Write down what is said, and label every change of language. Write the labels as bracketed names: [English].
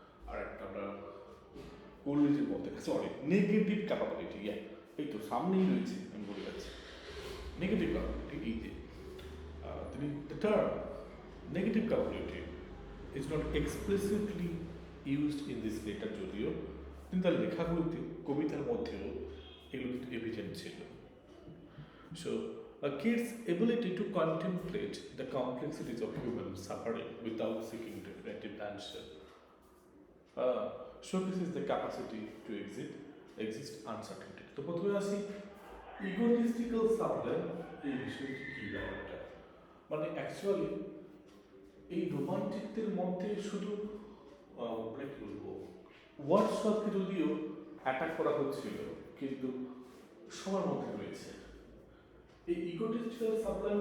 [Bangla] আর একটা আমরা কোলিজের মধ্যে, সরি, নেগেটিভ ক্যাপাবিলিটি, এই তো সামনেই রয়েছে, আমি বলে যাচ্ছি নেগেটিভ ক্যাপাবিলিটি। এই যে তিনি [English] the term negative capability is not explicitly used in this letter, [Bangla] যদিও কিন্তু তার লেখাগুলোতে কবিতার মধ্যেও এগুলো কিন্তু এভিডেন্ট ছিল। [English] So a kid's ability to contemplate the complexities of human suffering without seeking definitive answer showcases the capacity to exist uncertainty. [Bangla] তো প্রথমে আসি ইগোটিস্টিক্যাল সাপ্লাই, এই বিষয়টি কি ব্যাপারটা, মানে অ্যাকচুয়ালি এই রোমান্টিকদের মধ্যে শুধু মানে কি বলবো, ওয়ার্ডসওয়ার্থকে যদিও অ্যাটাক করা হচ্ছিল, কিন্তু সবার মধ্যে রয়েছে এই ইগোটিস্টিক্যাল সাপ্লাই।